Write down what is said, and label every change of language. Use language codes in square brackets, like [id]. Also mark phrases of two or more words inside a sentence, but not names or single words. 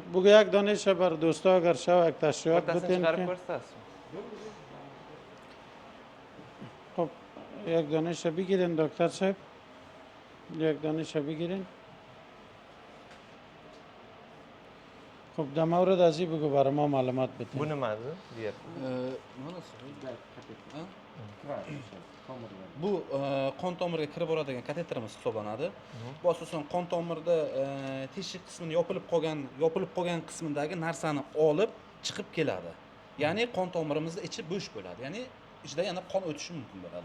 [fa] بگو یک دانش بر دوستا اگر شو یک تشریحات بتین که خب یک دانش بگیرین دکتر صاحب. یک دانش بگیرین. خب در مورد از این بگو برای ما معلومات بتین. بونه مازه دیگر. [uz] Bu qon tomiriga kirib boradigan kateterimiz hisoblanadi. Bu asosan qon tomirda teshik qismini yopilib qolgan qismidagi narsani olib chiqib keladi. Ya'ni qon tomirimizda ichi bo'sh bo'ladi. Ya'ni ichida yana qon o'tishi mumkin bo'ladi.